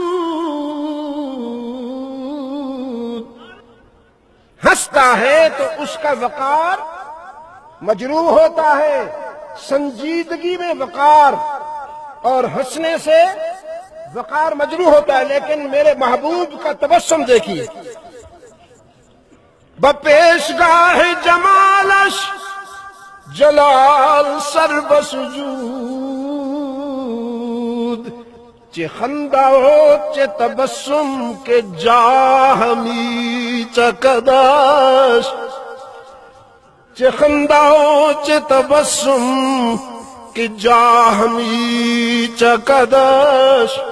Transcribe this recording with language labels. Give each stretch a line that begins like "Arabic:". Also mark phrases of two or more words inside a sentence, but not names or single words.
Urdu: ہنستا ہے تو اس کا وقار مجروح ہوتا ہے، سنجیدگی میں وقار اور ہنسنے سے وقار مجروح ہوتا ہے، لیکن میرے محبوب کا تبسم دیکھیے،
Persian: بپیشگاہ جمالش جلال سر بسجود، چه خنده و چه تبسم که جاه می چکدش، چه خنده و چه تبسم که جاه می چکدش،